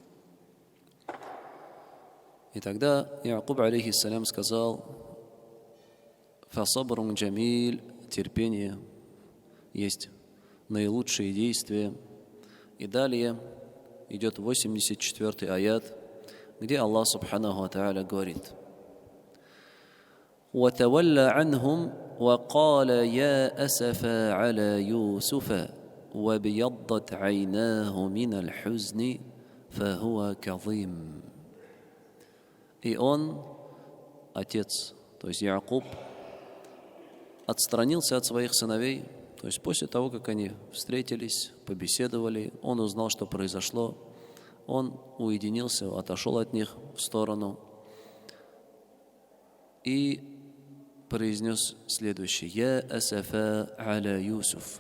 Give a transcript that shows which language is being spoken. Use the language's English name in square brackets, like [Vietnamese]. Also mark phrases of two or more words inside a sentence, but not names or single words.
[Russian] И тогда Яакуб, алейхиссалям, сказал: [Arabic] «فصبر جميل», [Russian] терпение есть наилучшие действия. И далее идет 84-й аят, где [Arabic] الله سبحانه وتعالى говорит: وَتَوَلَّى عَنْهُمْ وَقَالَ يَا أَسَفَا عَلَى يُوسُفَ وَابْيَضَّتْ عَيْنَاهُ مِنَ الْحُزْنِ فَهُوَ كَظِيمٌ. [Russian] И он, отец, то есть Яакуб, отстранился от своих сыновей, то есть после того, как они встретились, побеседовали, он узнал, что произошло, он уединился, отошел от них в сторону и произнес следующее: [Arabic] «يا أسفا على يوسف».